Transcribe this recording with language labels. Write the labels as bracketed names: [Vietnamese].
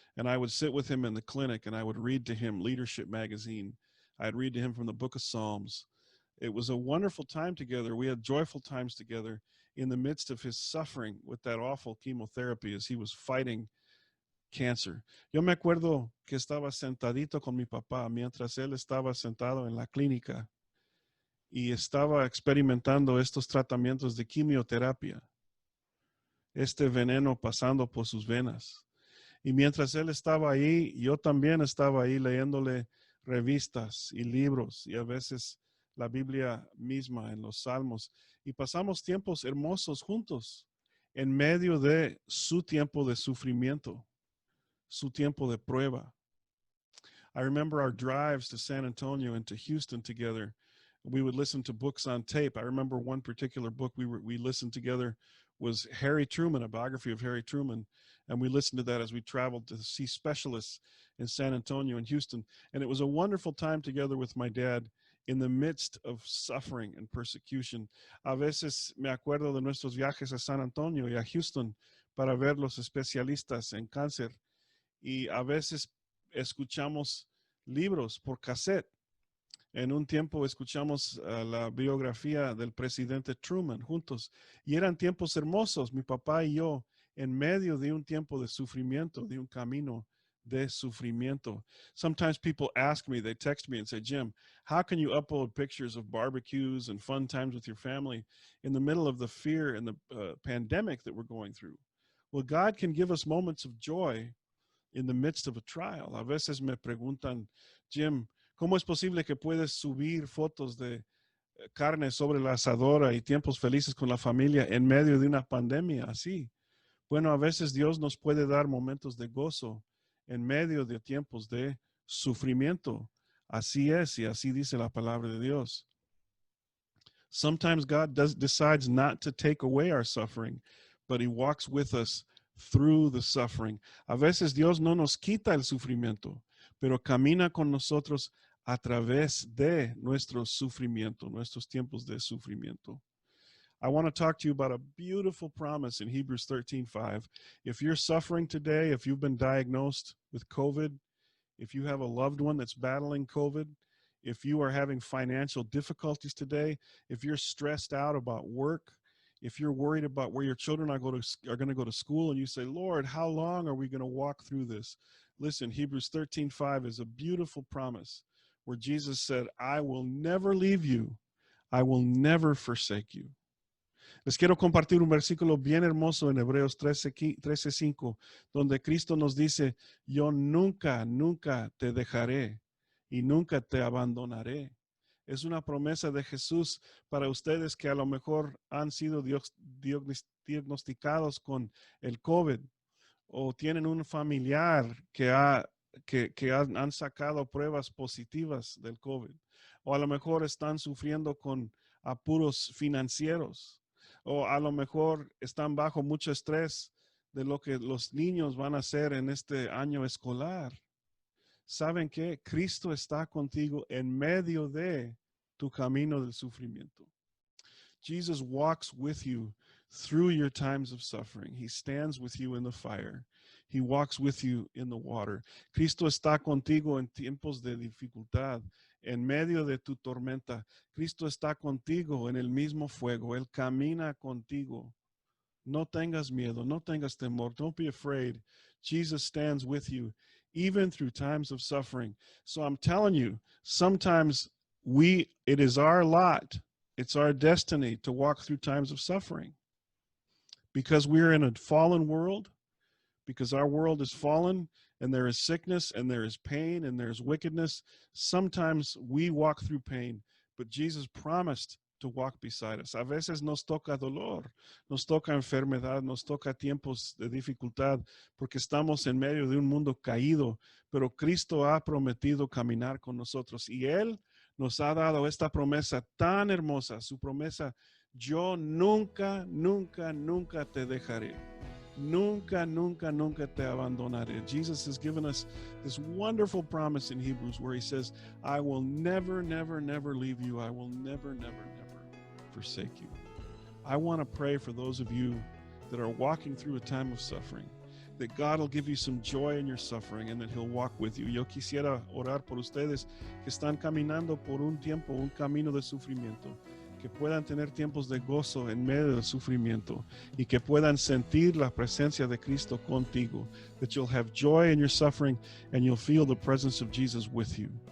[English] And I would sit with him in the clinic and I would read to him Leadership Magazine. I'd read to him from the book of Psalms. It was a wonderful time together. We had joyful times together in the midst of his suffering with that awful chemotherapy as he was fighting cancer. [Spanish] Yo me acuerdo que estaba sentadito con mi papá mientras él estaba sentado en la clínica y estaba experimentando estos tratamientos de quimioterapia, este veneno pasando por sus venas. Y mientras él estaba ahí, yo también estaba ahí leyéndole revistas y libros y a veces la Biblia misma en los Salmos. Y pasamos tiempos hermosos juntos en medio de su tiempo de sufrimiento, su tiempo de prueba. [English] I remember our drives to San Antonio and to Houston together. We would listen to books on tape. I remember one particular book we listened together was Harry Truman, a biography of Harry Truman. And we listened to that as we traveled to see specialists in San Antonio and Houston. And it was a wonderful time together with my dad in the midst of suffering and persecution. [Spanish] A veces me acuerdo de nuestros viajes a San Antonio y a Houston para ver los especialistas en cáncer. Y a veces escuchamos libros por cassette. En un tiempo escuchamos la biografía del presidente Truman juntos y eran tiempos hermosos, mi papá y yo, en medio de un tiempo de sufrimiento, de un camino de sufrimiento. [English] Sometimes people ask me, they text me and say, Jim, how can you upload pictures of barbecues and fun times with your family in the middle of the fear and the pandemic that we're going through? Well, God can give us moments of joy in the midst of a trial. [Spanish] A veces me preguntan, Jim, ¿cómo es posible que puedes subir fotos de carne sobre la asadora y tiempos felices con la familia en medio de una pandemia así? Bueno, a veces Dios nos puede dar momentos de gozo en medio de tiempos de sufrimiento. Así es y así dice la palabra de Dios. [English] Sometimes God decides not to take away our suffering, but he walks with us through the suffering. [Spanish] A veces Dios no nos quita el sufrimiento, pero camina con nosotros a través de nuestro sufrimiento, nuestros tiempos de sufrimiento. [English] I want to talk to you about a beautiful promise in Hebrews 13:5. If you're suffering today, if you've been diagnosed with COVID, if you have a loved one that's battling COVID, If you are having financial difficulties today, if you're stressed out about work, if you're worried about where your children are going to go to school, and you say, Lord, how long are we going to walk through this? Listen, Hebrews 13:5 is a beautiful promise where Jesus said, I will never leave you. I will never forsake you. [Spanish] Les quiero compartir un versículo bien hermoso en Hebreos 13:5, donde Cristo nos dice, yo nunca, nunca te dejaré y nunca te abandonaré. Es una promesa de Jesús para ustedes que a lo mejor han sido diagnosticados con el COVID o tienen un familiar que han sacado pruebas positivas del COVID, o a lo mejor están sufriendo con apuros financieros, o a lo mejor están bajo mucho estrés de lo que los niños van a hacer en este año escolar. ¿Saben qué? Cristo está contigo en medio de tu camino del sufrimiento. [English] Jesus walks with you through your times of suffering. He stands with you in the fire. He walks with you in the water. [Spanish] Cristo está contigo en tiempos de dificultad, en medio de tu tormenta. Cristo está contigo en el mismo fuego. Él camina contigo. No tengas miedo, no tengas temor. [English] Don't be afraid. Jesus stands with you, even through times of suffering. So I'm telling you, sometimes it is our lot, it's our destiny to walk through times of suffering. Because we're in a fallen world, because our world is fallen, and there is sickness, and there is pain, and there's wickedness, sometimes we walk through pain, but Jesus promised to walk beside us. [Spanish] A veces nos toca dolor, nos toca enfermedad, nos toca tiempos de dificultad, porque estamos en medio de un mundo caído, pero Cristo ha prometido caminar con nosotros, y Él nos ha dado esta promesa tan hermosa, su promesa, yo nunca, nunca, nunca te dejaré. Nunca, nunca, nunca te abandonaré. [English] Jesus has given us this wonderful promise in Hebrews where he says, I will never, never, never leave you. I will never, never, never forsake you. I want to pray for those of you that are walking through a time of suffering, that God will give you some joy in your suffering and that he'll walk with you. [Spanish] Yo quisiera orar por ustedes que están caminando por un tiempo, un camino de sufrimiento, que puedan tener tiempos de gozo en medio del sufrimiento y que puedan sentir la presencia de Cristo contigo, [English] that you'll have joy in your suffering and you'll feel the presence of Jesus with you.